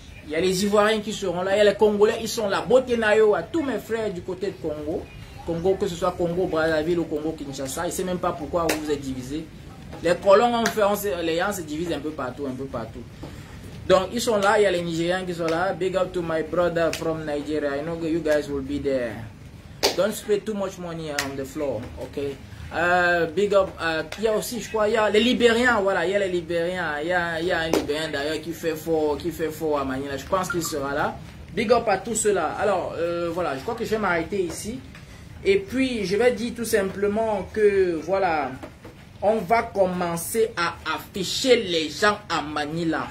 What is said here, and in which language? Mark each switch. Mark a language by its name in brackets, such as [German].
[French] Il y a les Ivoiriens qui seront là, il y a les Congolais, ils sont là. Botenayo à tous mes frères du côté de Congo. Congo, que ce soit Congo, Brazzaville ou Congo, Kinshasa. Je ne sais même pas pourquoi vous êtes divisés. Les colons ont fait, les gens se divisent un peu partout, Donc, ils sont là, il y a les Nigériens qui sont là. [English] Big up to my brother from Nigeria. I know you guys will be there. Don't spend too much money on the floor, okay? [French] Big up, il y a aussi, je crois, il y a les Libériens, voilà, il y a les Libériens, il y a un Libérien d'ailleurs qui fait fort à Manila, je pense qu'il sera là. Big up à tous ceux-là. Alors, voilà, je crois que je vais m'arrêter ici. Et puis, je vais dire tout simplement que, voilà, on va commencer à afficher les gens à Manila.